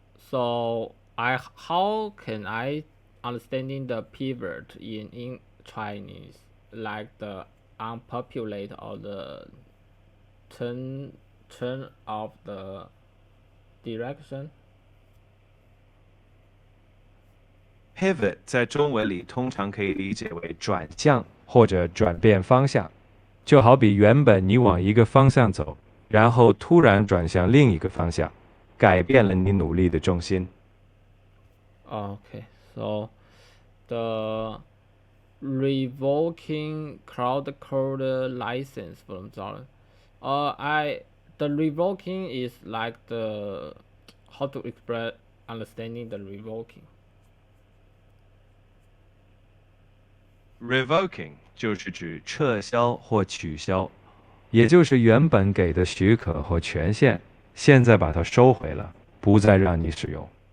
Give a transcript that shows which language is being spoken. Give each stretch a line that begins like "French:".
English: So I how can I understanding the pivot in Chinese like the unpopulate or the turn of the direction?
Chinese: Pivot 在中文里通常可以理解为转向或者转变方向，就好比原本你往一个方向走，然后突然转向另一个方向，改变了你努力的重心。
English: Okay, so the revoking cloud code license from Zara. The revoking is like the how to express understanding the revoking.
Chinese: Revoking 就是指撤销或取消，也就是原本给的许可或权限，现在把它收回了，不再让你使用。